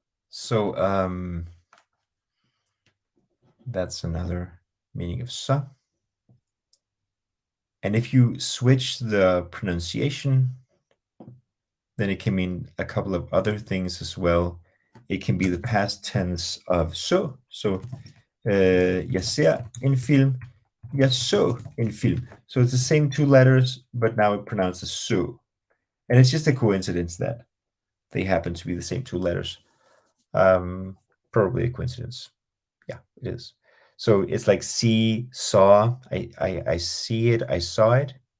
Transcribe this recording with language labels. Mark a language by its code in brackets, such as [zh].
[en] So that's another meaning of "sa." And if you switch the pronunciation, then it can mean a couple of other things as well. It can be the past tense of så. So, [da] jeg ser en film, jeg så en film. [en] So it's the same two letters, but now it pronounces so. And it's just a coincidence that they happen to be the same two letters. Probably a coincidence. Yeah, it is. So it's like see, saw. I see it. I saw it.